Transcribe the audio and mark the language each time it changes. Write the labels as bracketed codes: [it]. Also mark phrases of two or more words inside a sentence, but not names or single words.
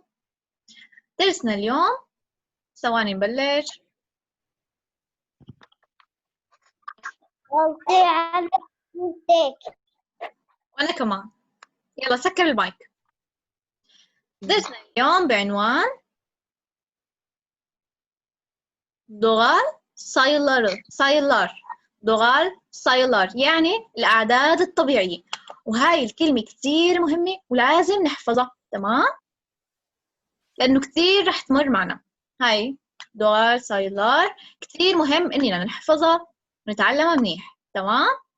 [ar] درسنا اليوم، ثواني نبلش. وانا كمان. يلا سكر المايك. درسنا اليوم بعنوان [tr] Doğal sayılar. Doğal sayılar [ar] يعني الأعداد الطبيعية، وهاي الكلمة كتير مهمة ولازم نحفظها. تمام؟ لأنه كتير رح تمر معنا. هاي [tr] Doğal sayılar [ar] كتير مهم إننا نحفظها ونتعلمها منيح. تمام؟